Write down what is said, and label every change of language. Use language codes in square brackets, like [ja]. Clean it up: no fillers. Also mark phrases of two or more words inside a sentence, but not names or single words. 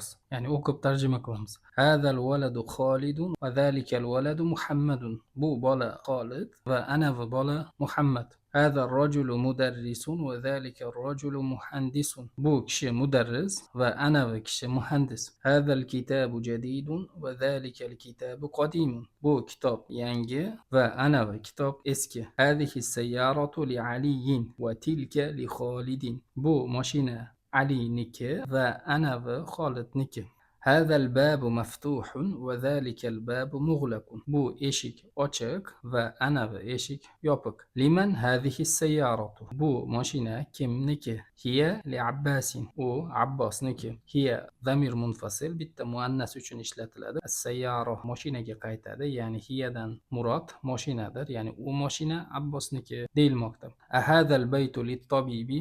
[uz] Ya'ni o'qib tarjima qilamiz. [ar] هذا الولد خالد وذلك الولد محمد. [uz] Bu bola Xolid va ana bu bola Muhammad. [ar] هذا الرجل مدرس وذلك الرجل مهندس. [uz] Bu kishi mudarris va ana bu kishi muhandis. [ar] هذا الكتاب جديد وذلك الكتاب قديم. [uz] Bu kitob yangi va ana bu kitob eski. [ar] هذه السيارة لعلي وتلك لخالد. [uz] Bu mashina Aliniki va ana bu Xolidniki. [ar] هذا الباب مفتوح وذلك الباب مغلق. [uz] Bu eshik ochiq va ana bu eshik yopiq. [ar] لمن هذه السيارة. [uz] Bu mashina kimniki? [ar] هي لعباس. [uz] U Abbosniki. Hiya [ar] ضمير منفصل [uz] bitta muannas uchun ishlatiladi. As-sayyara mashinaga qaytadi, ya'ni hiyadan murod mashinadir, ya'ni u mashina Abbosniki deyilmoqda. [ar] أهذا البيت للطبيب.